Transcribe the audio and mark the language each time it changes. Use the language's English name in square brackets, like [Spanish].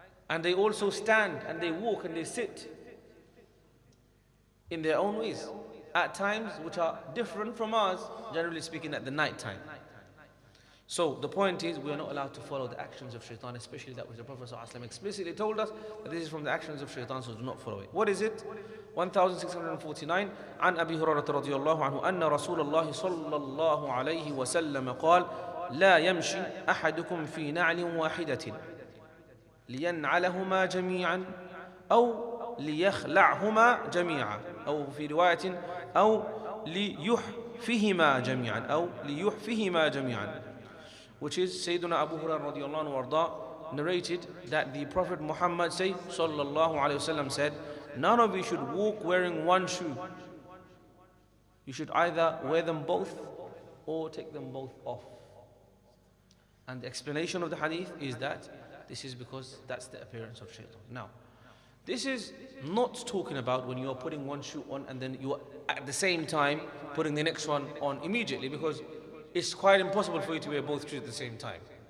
[English] And they also stand and they walk and they sit in their own ways. At times which are different from ours, generally speaking at the night time. So the point is, we are not allowed to follow the actions of shaitan, especially that which the Prophet ﷺ explicitly told us that this is from the actions of shaitan, so do not follow it. What is it? 1649. [Arabic] عن أبي هريرة رضي الله عنه أن رسول الله صلى الله عليه وسلم قال لا يمشي أحدكم في نعل واحدة لينعلهما جميعا أو ليخلعهما جميعا أو في رواية أو ليحفهما جميعا أو ليحفهما جميعا, [English] which is Sayyiduna Abu Hurairah radiallahu anhu warda narrated that the Prophet Muhammad sallallahu alayhi wasallam said, none of you should walk wearing one shoe. You should either wear them both or take them both off. And the explanation of the hadith is that this is because that's the appearance of shaitan. Now, this is not talking about when you are putting one shoe on and then you are at the same time putting the next one on immediately, because it's quite impossible for you to wear both shoes at the same time.